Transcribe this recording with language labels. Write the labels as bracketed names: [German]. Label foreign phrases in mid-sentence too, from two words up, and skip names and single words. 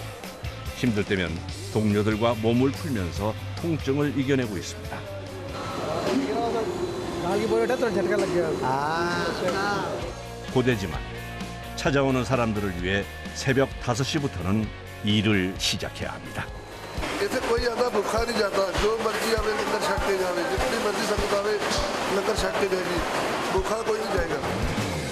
[Korean] 힘들 때면 동료들과 몸을 풀면서 통증을 이겨내고 있습니다. 고되지만 찾아오는 사람들을 위해 새벽 5시부터는 일을 시작해야 합니다. [Punjabi] ਇਸੇ ਕੋਈ ਜ਼ਿਆਦਾ ਭੁੱਖਾ ਨਹੀਂ ਜਾਂਦਾ ਜੋ ਮਰਜ਼ੀ ਆਵੇ ਲੰਗਰ ਛਕਦੇ ਜਾਵੇ ਜਿੰਨੀ ਮਰਜ਼ੀ ਸੰਗਤ ਆਵੇ ਲੰਗਰ ਛਕਦੇ ਜਾਏਗੀ ਭੁੱਖਾ ਕੋਈ ਨਹੀਂ ਜਾਏਗਾ